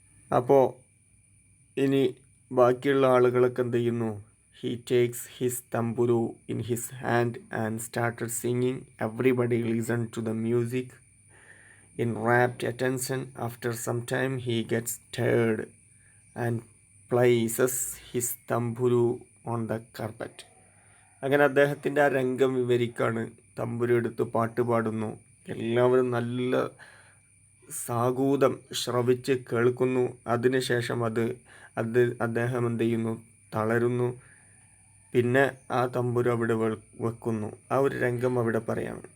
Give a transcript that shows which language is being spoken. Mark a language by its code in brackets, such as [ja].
[ml] അപ്പോൾ ഇനി ബാക്കിയുള്ള ആളുകളൊക്കെ എന്ത് ചെയ്യുന്നു, [en] He takes his tambura in his hand and started singing. Everybody listen to the music in rapt attention. After some time he gets tired and places his tambura on the carpet. [ml] അങ്ങനെ അദ്ദേഹത്തിൻ്റെ ആ രംഗം വിവരിക്കാണ്. തമ്പുരു എടുത്ത് പാട്ട് പാടുന്നു. എല്ലാവരും നല്ല സാഗൂതം ശ്രവിച്ച് കേൾക്കുന്നു. അതിനുശേഷം അദ്ദേഹം എന്ത് ചെയ്യുന്നു, തളരുന്നു. പിന്നെ ആ തമ്പുരു അവിടെ വെക്കുന്നു. ആ ഒരു രംഗം അവിടെ പറയാണ്.